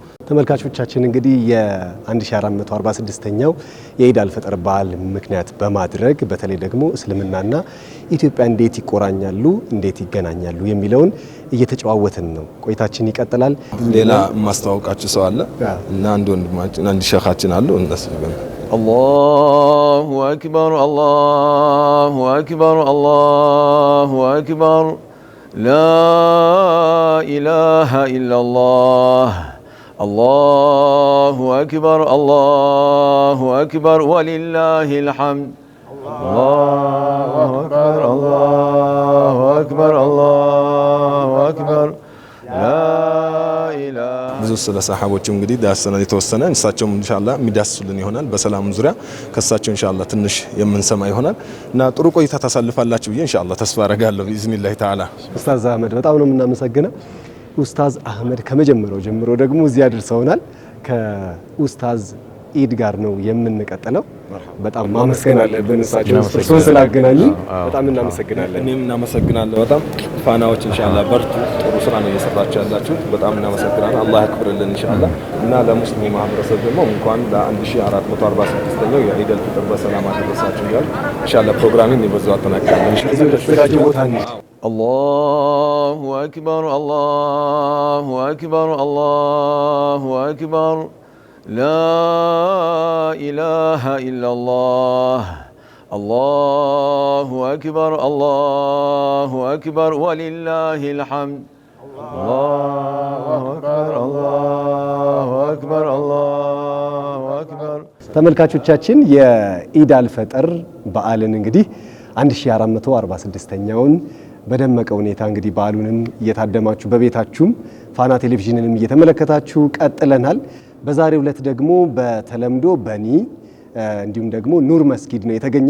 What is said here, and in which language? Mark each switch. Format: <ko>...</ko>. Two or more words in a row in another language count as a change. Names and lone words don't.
<am>ተመልካቾቻችን እንግዲህ የ1446ኛው የኢድ አልፈጥር በዓል ምክንያት በማድረግ በተለይ ደግሞ እስልምናና ኢትዮጵያ እንዴት ይቆራኛሉ እንዴት ይገናኛሉ የሚለውን እየተጨዋወትን ነው። ቆይታችን ይቀጥላል። ሌላ ማስተዋወቃችሁ ሰው አለ እና አንድ ወንድማችን አንድ ሸኻችን አሉ እነሱ</am> <ar>الله أكبر الله أكبر الله أكبر لا إله إلا الله الله أكبر الله أكبر ولله الحمد الله أكبر الله أكبر الله أكبر لا إله</ar> <am>ብዙ ስለ ሰሃቦችም እንግዲህ ዳሰናል የተወሰነ እንሳቸውም ኢንሻአላህ የሚዳስሱልን ይሆናል። በሰላም ዙሪያ ከሳቸው ኢንሻአላህ ትንሽ የምንሰማ ይሆናል እና ጥሩ ቆይታ ታሳልፋላችሁ ብዬ ኢንሻአላህ ተስፋ አረጋለሁ</am> <ar>بإذن الله تعالى።</ar> <am>ኡስታዝ አህመድ በጣም ነው የምናመሰግነው። ኡስታዝ አህመድ ከመጀመሪያው ጀምሮ ደግሞ እዚህ አድርሰውናል። ከኡስታዝ ኢድ ጋር ነው የምንቀጥለው። በጣም ማመስገን አለብን እሳቸው ስላገናኙ በጣም እናመሰግናለን። እኔም እናመሰግናለሁ በጣም ፋናዎች ኢንሻአላህ በርቱ። ጥሩ ስራ ነው እየሰራችሁ ያላችሁት። በጣም እናመሰግናለን። አላህ ያክብርልን ኢንሻአላህ እና ለሙስሊሙ ማህበረሰብ ደግሞ እንኳን ለ1446ኛው የኢድ አልፈጥር በሰላም አደረሳችሁ እያልኩ ኢንሻአላህ ፕሮግራሚን ይበዛው አጠናቅቃለሁ።</am> <ar>الله أكبر الله أكبر الله أكبر لا إله إلا الله الله أكبر الله أكبر ولله الحمد الله أكبر الله أكبر الله أكبر</ar> <am>ተመልካቾቻችን የኢድ አልፈጥር በዓልን እንግዲህ 1446ኛውን በደመቀ ሁኔታ እንግዲህ በዓሉንም እየታደማችሁ በቤታችሁም ፋና ቴሌቪዥንንም እየተመለከታችሁ ቀጥለናል። በዛሬው ዕለት ደግሞ በተለምዶ በኒ እንዲሁም ደግሞ ኑር መስጊድ ነው የተገኘ</am>